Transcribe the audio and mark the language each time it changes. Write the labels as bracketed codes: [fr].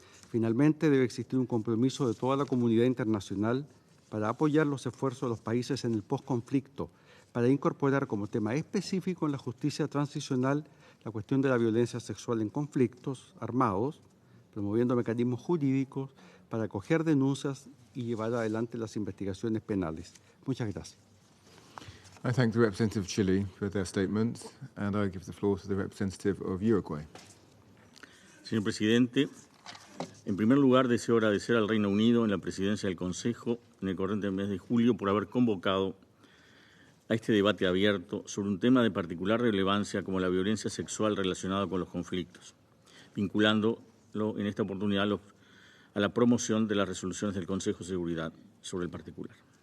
[es] Finalmente, debe existir un compromiso de toda la comunidad internacional para apoyar los esfuerzos de los países en el posconflicto, para incorporar como tema específico en la justicia transicional la cuestión de la violencia sexual en conflictos armados, promoviendo mecanismos jurídicos para acoger denuncias y llevar adelante las investigaciones penales. Muchas gracias. [en] I thank the representative of Chile for their statements, and I give the floor to the representative of Uruguay. [es] Señor presidente, en primer lugar deseo agradecer al Reino Unido en la presidencia del Consejo en el corriente mes de julio por haber convocado a este debate abierto sobre un tema de particular relevancia como la violencia sexual relacionada con los conflictos, vinculándolo en esta oportunidad a la promoción de las resoluciones del Consejo de Seguridad sobre el particular.